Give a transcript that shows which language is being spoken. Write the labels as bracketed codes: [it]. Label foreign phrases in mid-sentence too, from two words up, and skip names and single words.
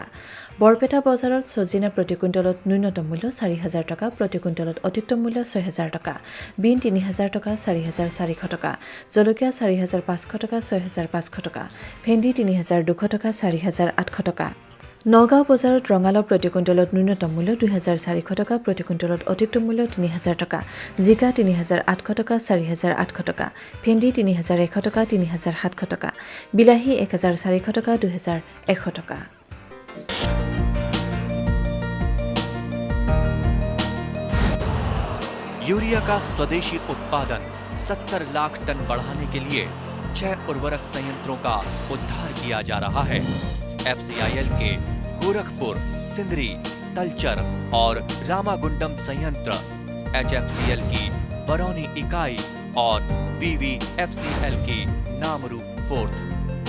[as] বৰপেটা বজাৰত চজিনা প্ৰতি কুইণ্টলত ন্যূনতম মূল্য 4,000 টকা, প্ৰতি কুইণ্টলত অধিকতম মূল্য 6,000 টকা, বিন 3,000 টকা, 4,400 টকা, জলকীয়া 4,500 টকা, 6,500 টকা, ভেন্দি 3,200 টকা, 4,800 টকা। নগাঁও বজাৰত ৰঙালাও প্ৰতি কুইণ্টলত ন্যূনতম মূল্য 2,400 টকা, প্ৰতি কুইণ্টলত অধিকতম মূল্য 3,000 টকা, জিকা 3,800 টকা, 4,800 টকা, ভেন্দি 3,100 টকা, 3,700 টকা, বিলাহী 1,400 টকা, 2,100 টকা। [hi] यूरिया का स्वदेशी उत्पादन 70 लाख टन बढ़ाने के लिए 6 उर्वरक संयंत्रों का उद्धार किया जा रहा है। FCIL के गोरखपुर, सिंदरी, तलचर और रामागुंडम संयंत्र, HFCL की बरौनी इकाई और BVFCL की नामरू फोर्थ।